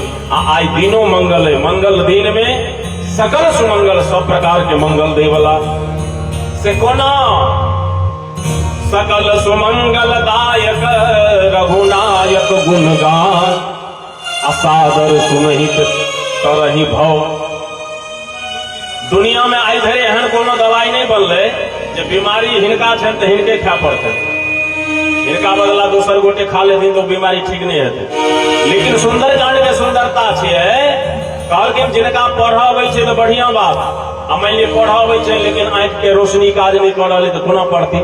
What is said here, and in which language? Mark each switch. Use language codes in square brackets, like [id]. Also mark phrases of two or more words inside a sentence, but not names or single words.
[mai] आई दिनों मंगल है, मंगल दिन में सकल सुमंगल सब प्रकार के मंगल देवला से कोना [awa] सकल सुमंगल दायक रघुनायक गुणगान असादर सुनहित तरहि भव। [mai] दुनिया में आई धरे एहन कोनो दवाई नहीं बनले जे बीमारी हिनका छन तो हिनके खा पड़ते, हिनका बदला दोसर गोटे खा लेथिन तो बीमारी ठीक नहीं हेतै। लेकिन सुंदरकांड के सुंदरता छै कहलखिन जिनका पढ़ा अबै छै तो बढ़िया बात, आ मान लिअ पढ़ा अबै छै लेकिन आंखि के रोशनी काज नहीं कर रहलै तो कोना पढ़थिन।